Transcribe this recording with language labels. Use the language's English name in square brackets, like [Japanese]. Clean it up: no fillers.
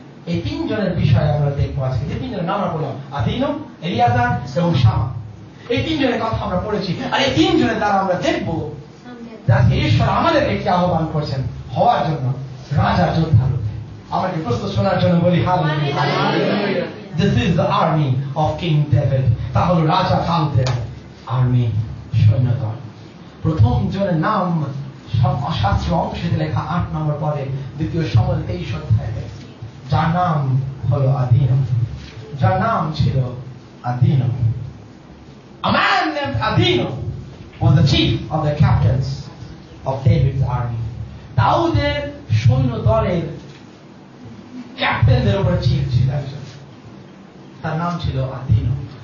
[Bangla] এই 3 জনের বিষয়ে আমরা দেখবো আজকে। যে 3 জনের নাম আমরা বললাম, আদিনো, এলিয়াজার এবং শামা। এই 3 জনের কথা আমরা পড়েছি, আর এই 3 জনের দ্বারা আমরা দেখবো যে ঈশ্বর আমাদেরকে কি আহ্বান করছেন হওয়ার জন্য রাজা যোদ্ধা রূপে। আমাকে প্রস্তুত শোনার জন্য বলি hallelujah. [English] This is the army of King David। [Bangla] তা হলো রাজা দাউদের আর্মি, সৈন্যদল। প্রথম জনের নাম শাস্ত্রীয় অংশে লেখা 8 নম্বর পদে, দ্বিতীয় শমূয়েল 23 অধ্যায়ে, যার নাম হলো আদিনো, যার নাম ছিল আদিনো। [English] A man named Adino was the chief of the captains of David's army। [Bangla] দাউদের সৈন্য দলের ক্যাপ্টেনদের উপর চিফ ছিল একজন, তার নাম ছিল আদিনো।